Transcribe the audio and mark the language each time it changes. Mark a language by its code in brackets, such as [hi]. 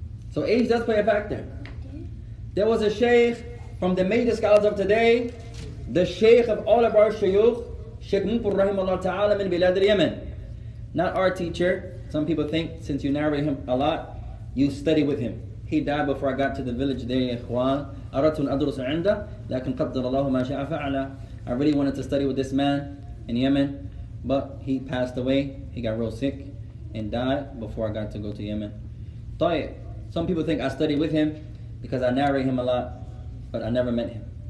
[en] So age does play a factor. There was a sheikh from the major scholars of today, the sheikh of all of our shuyukh, Sheikh Muqur [ar] rahimahullah ta'ala min bilad al-Yemen. [en] Not our teacher. Some people think since you narrate him a lot, you study with him. He died before I got to the village there, ya ikhwan. [ar] أردت أن أدرس عنده لكن قدر الله ما شاء فعل. [en] I really wanted to study with this man in Yemen, but he passed away. He got real sick and died before I got to go to Yemen. [ar] طيب. [en] Some people think I study with him because I narrate him a lot, but I never met him.